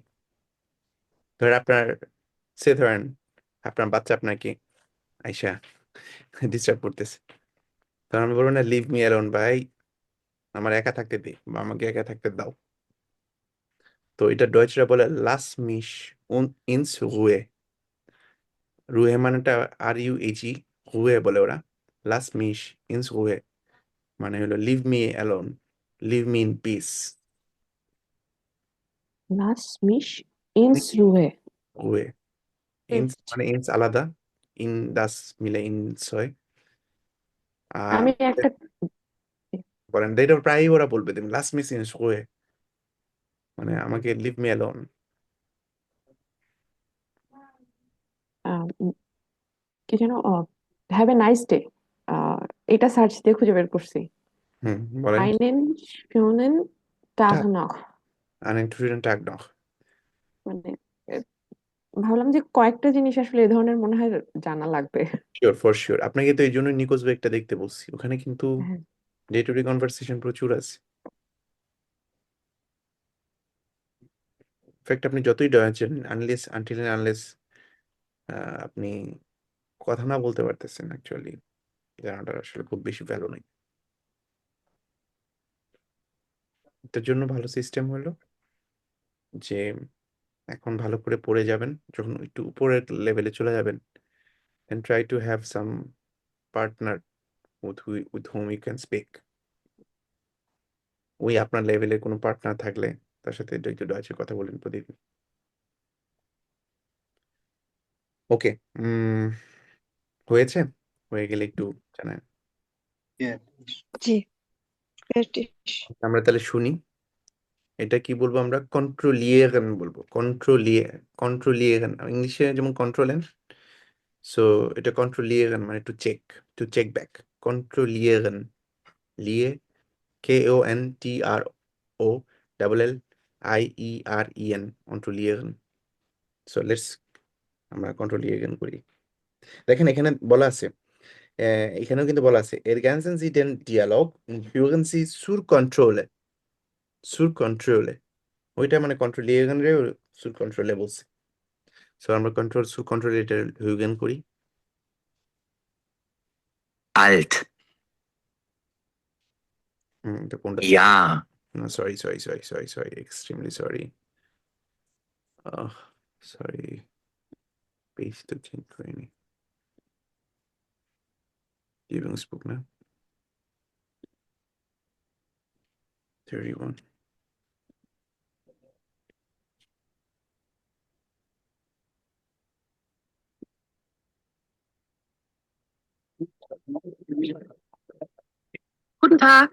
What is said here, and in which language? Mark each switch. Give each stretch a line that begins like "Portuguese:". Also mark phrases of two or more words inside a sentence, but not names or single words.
Bangla: ধরেন ধরেন আপনার বাচ্চা আপনাকে আইসা ডিস্টার্ব করতেছে, তখন আমি বলবো না
English: leave me alone
Bangla: ভাই, আমার একা থাকতে দে বা আমাকে একা থাকতে দাও। তো এটা ডয়েচরা বলে
German: Lass mich ins Ruhe.
Bangla: রুয়ে মানেটা RUHE, রুয়ে বলে ওরা।
German: Lass mich ins Ruhe
Bangla: মানে হলো
English: leave me alone, leave me in peace.
German: Lass mich ins Ruhe.
Bangla: রুয়ে ইনস মানে ইনস আলাদা,
German: in das
Bangla: মিলে ইনস হয়। আর আমি একটা বলেন এটা প্রায়ই ওরা বলবে তুমি
German: Lass mich ins Ruhe
Bangla: মানে আমাকে
English: leave me alone.
Bangla: উম, কি যেন,
English: have a nice day,
Bangla: এটা সার্চ দিয়ে খুঁজে বের করছি। বলেন
German: einen schönen Tag Tag, noch। einen schönen Tag noch।
Bangla: মানে ভাবলাম যে কয়েকটা জিনিস আসলে এই ধরনের মনে হয় জানা লাগবে। শিওর,
English: for sure,
Bangla: আপনাকে তো এই জন্য নিকোজ বেগটা দেখতে বলছি, ওখানে কিন্তু হ্যাঁ।
English: day to day conversation
Bangla: প্রচুর আছে। ইনফ্যাক্ট আপনি যতই ডয়াচ্ছেন আনলেস আপনি কথা না বলতে পারতেছেন, অ্যাকচুয়ালি জানাটার আসলে খুব বেশি ভ্যালু নেই। এটার জন্য ভালো সিস্টেম হলো যে এখন ভালো করে পড়ে যাবেন, যখন একটু উপরের লেভেলে চলে যাবেন
English: and try to have some partner with whom you can speak।
Bangla: ওই আপনার লেভেলে কোনো পার্টনার থাকলে তার সাথে একটু ডয়েচে কথা বলেন প্রতিদিন। ওকে, হয়েছে, হয়ে গেলে একটু জানান।
English: Yeah.
Bangla: জি ব্রিটিশ। আমরা তাহলে শুনি, এটা কি বলবো আমরা, কন্ট্রোলিয়েগেন বলবো, কন্ট্রোলিয়েগেন ইংলিশে যেমন কন্ট্রোলেন, সো এটা কন্ট্রোলিয়েগেন মানে
English: to check back,
Bangla: কন্ট্রোলিয়েগেন, লিয়ে KONTROLLIEREN,
German: Controllieren controllieren
English: so let's
Bangla: আমরা controllieren করি দেখেন এখানে বলা আছে এখানেও কিন্তু বলা আছে
German: ergänzen Sie den Dialog und führen Sie zur Kontrolle
Bangla: ওইটা মানে controllieren রে
German: zur Kontrolle
Bangla: বলছে সো আমরা
German: zur Kontrolle
Bangla: এটা führen করি Alt. এটা কোনটা Ja.
English: no, sorry extremely sorry sorry page to change করিনি Übungsbuch ne 31
German: Guten Tag.